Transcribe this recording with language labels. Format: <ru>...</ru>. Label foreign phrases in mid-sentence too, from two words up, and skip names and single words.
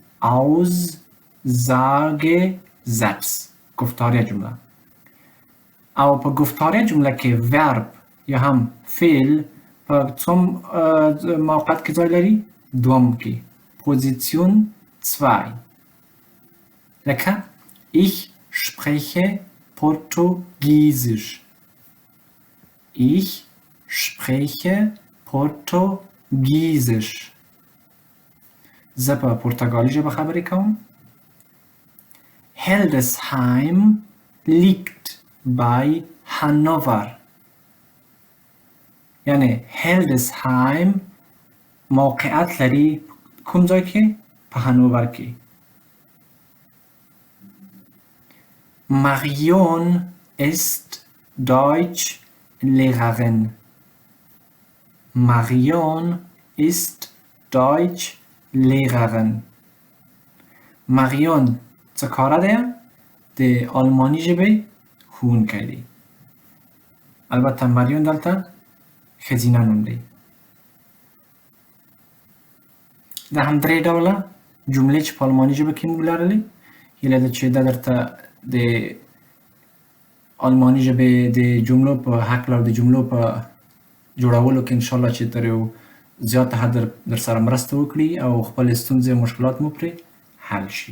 <ps>Aussagesatz گفتاریه جمله. او په گفتاریه جمله کې ورب یا هم فعل په څوم موقعیت کې ځای لري؟ دوم کې، پوزیسیون 2.</ps> <de>لکه ich spreche Portugiesisch. ich spreche Portugiesisch.</de> <ps>زه په پرتګالي ژبه خبرې کوم.</ps> <de>Hildesheim liegt bei Hannover.</de> <ps>یعنی Hildesheim موقعیت لري کوم ځای کې؟ په هانوور کې.</ps> <de>Marion ist Deutschlehrerin. Marion ist Deutschlehrerin.</de> <ps>Marion څه کاره دی؟ د آلماني ژبې ښوونکی دی. البته مریون دلته ښځینه نوم دی. دا هم درې ډوله جملې چې په آلماني ژبه کې موږ لرلې. هیله ده چې دا درته د آلماني ژبې د جملو په هکله او د جملو په جوړولو کې انشاءالله چې تر یو زیاته حد در سره مرسته وکړي او خپلې ستونزې او مشکلات مو پرې حل شي.</ps>